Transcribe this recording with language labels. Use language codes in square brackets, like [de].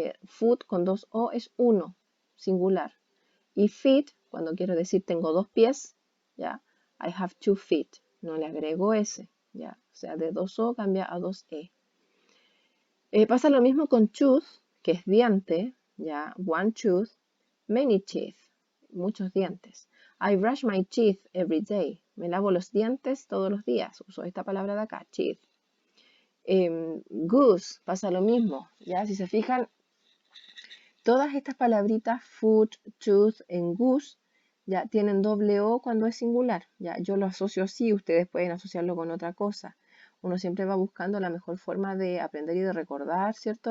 [es] Foot con 2 O es uno, singular. Y feet, cuando quiero decir tengo 2 pies, ¿ya? [en] I have 2 feet, [es] no le agrego S, ¿ya? O sea, de 2 O cambia a 2 E. Pasa lo mismo con tooth, que es diente, ¿ya? [en] One tooth, many teeth, [es] muchos dientes. [en] I brush my teeth every day. [es] Me lavo los dientes todos los días. Uso esta palabra de acá, teeth. Goose, pasa lo mismo, ¿ya? Si se fijan, todas estas palabritas, foot, tooth, en goose, ya tienen doble O cuando es singular. Ya, yo lo asocio así, ustedes pueden asociarlo con otra cosa. Uno siempre va buscando la mejor forma de aprender y de recordar, ¿cierto?